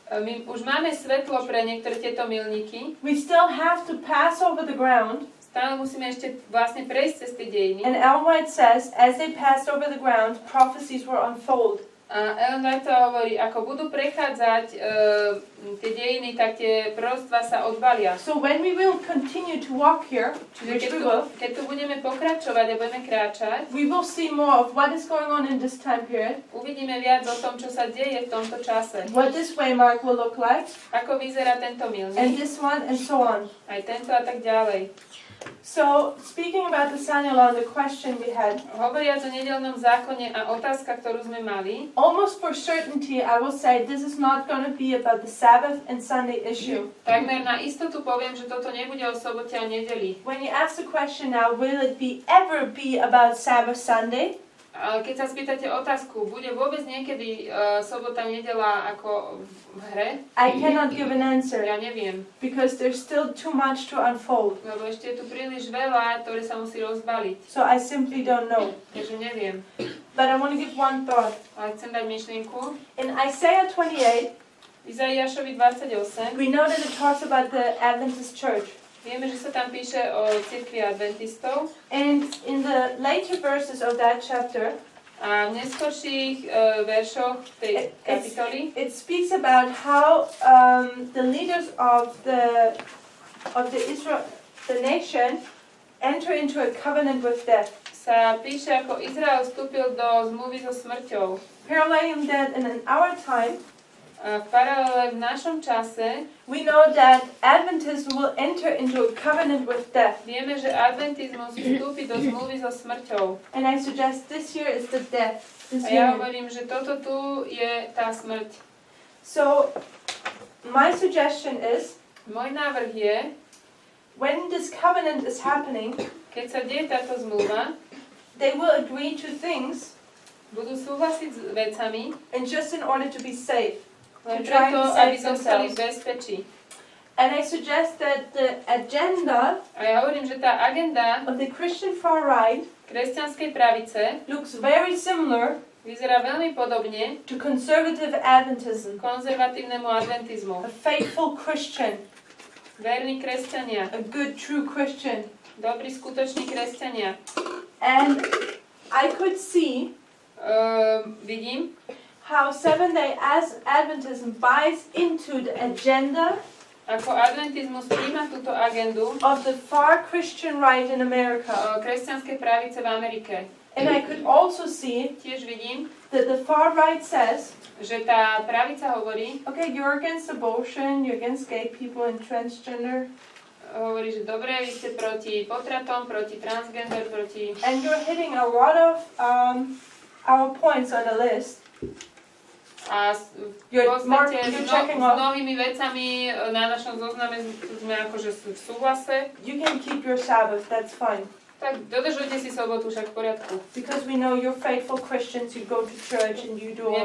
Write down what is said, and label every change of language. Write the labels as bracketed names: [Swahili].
[Slovak] my už máme svetlo pre niektoré tieto milníky. [English] We still have to pass over the ground. [Slovak] Stále musíme ešte vlastne prejsť cez tie dejiny. [English] And Ellen White says, as they passed over the ground, prophecies were unfold. [Slovak] A Ellen White hovorí, ako budú prechádzať tie dejiny, tak tie proroctvá sa odbalia. [English] So when we will continue to walk here, which we will, [Slovak] Keď tu budeme pokračovať a budeme kráčať, [English] we will see more of what is going on in this time period, [Slovak] uvidíme viac o tom, čo sa deje v tomto čase. [English] what this waymark will look like, [Slovak] Ako vyzerá tento milník, [English] this one, and so on. [Slovak] aj tento a tak ďalej. [English] So, speaking about the Sunday law, the question we had, [Slovak] Hovoriac o nedeľnom zákone a otázka, ktorú sme mali, [English] almost for certainty, I will say this is not going to be about the Sabbath and Sunday issue. [Slovak] takmer na istotu poviem, že toto nebude o sobote a nedeli. [English] When you ask the question now, will it ever be about Sabbath Sunday? [Slovak] Ale keď sa spýtate otázku, bude vôbec niekedy sobota, nedela ako v hre? [English] I cannot give an answer [Slovak] Ja neviem, [English] because there's still too much to unfold. [Slovak] lebo ešte je tu príliš veľa, ktoré sa musí rozbaliť. [English] So I simply don't know. [Slovak] Takže neviem. [English] But I want to give one thought. [Slovak] Ale chcem dať myšlienku. [English] In Isaiah 28, [Slovak] Izaiášovi 28. [English] we know that it talks about the Adventist church. [Slovak] Vieme, že sa tam píše o cirkvi adventistov. [English] And in the later verses of that chapter, [Slovak] A v neskorších veršoch tej kapitoly [English] it speaks about how the leaders of the nation enter into a covenant with death. [Slovak] sa píše, ako Izrael vstúpil do zmluvy so smrťou. [English] Paralleling that in our time, [Slovak] A v paralele v našom čase [English] we know that Adventism will enter into a covenant with death. [Slovak] vieme, že adventizmus vstúpi do zmluvy so smrťou. [English] And I suggest this year is the death. This [Slovak] A ja [English] year. [Slovak] hovorím, že toto tu je tá smrť. [English] So, my suggestion is, [Slovak] Môj návrh je, [English] when this covenant is happening, [Slovak] keď sa deje táto zmluva, [English] they will agree to things, [Slovak] budú súhlasiť s vecami, [English] and just in order to be safe. [Slovak] len [English] To try [Slovak] preto, [English] to [Slovak] aby [English] save [Slovak] zostali v [English] themselves. [Slovak] bezpečí. [English] And I suggest that the agenda [Slovak] A ja hovorím, že tá agenda [English] of the Christian far right [Slovak] kresťanskej pravice [English] looks very similar [Slovak] vyzerá veľmi podobne [English] to conservative Adventism. [Slovak] konzervatívnemu adventizmu. [English] A faithful Christian, [Slovak] Verní kresťania, [English] a good true Christian. [Slovak] dobrí skutoční kresťania. [English] And I could see [Slovak] Vidím, [English] how Seventh-day Adventism buys into the agenda [Slovak] ako adventizmus príjma túto agendu [English] of the far Christian right in America. [Slovak] kresťanskej pravice v Amerike. [English] And I could also see [Slovak] Tiež vidím, [English] that the far right says, [Slovak] že tá pravica hovorí, [English] okay, you're against abortion, you're against gay people and transgender, [Slovak] hovorí, že dobre, vy ste proti potratom, proti transgender, proti... [English] and you're hitting a lot of our points on the list. [Slovak] A v podstate [English] you're checking [Slovak] s [English] off. [Slovak] mnohými vecami na našom zozname sme akože v súhlase. [English] You can keep your Sabbath, that's fine. [Slovak] Tak dodržujte si sobotu, však v poriadku. [English] Because we know you're faithful Christians, you go to church and you do all